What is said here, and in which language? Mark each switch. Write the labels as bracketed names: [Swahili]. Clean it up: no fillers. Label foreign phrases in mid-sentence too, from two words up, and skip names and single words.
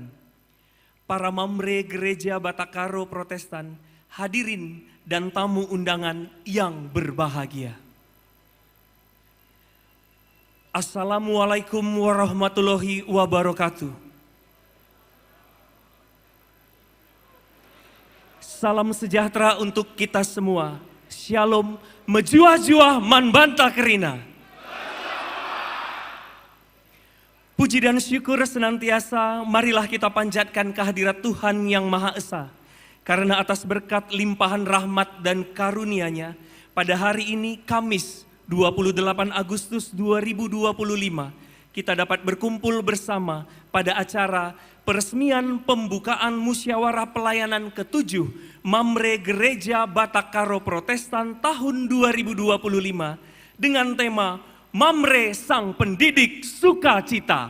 [Indonesian] Para Mamre Gereja Batakaro Protestan, hadirin dan tamu undangan yang berbahagia. [Arabic] السلام عليكم ورحمة الله وبركاته. [Indonesian] Salam sejahtera untuk kita semua. [Batak Karo] Shalom, mejuah-juah manbanta kerina. [Indonesian] Puji dan syukur senantiasa marilah kita panjatkan kehadirat Tuhan yang Maha Esa. Karena atas berkat limpahan rahmat dan karunia-Nya, pada hari ini Kamis 28 Agustus 2025, kita dapat berkumpul bersama pada acara peresmian pembukaan musyawarah pelayanan ke-7 Mamre Gereja Batakaro Protestan tahun 2025 dengan tema Mamre Sang Pendidik Sukacita.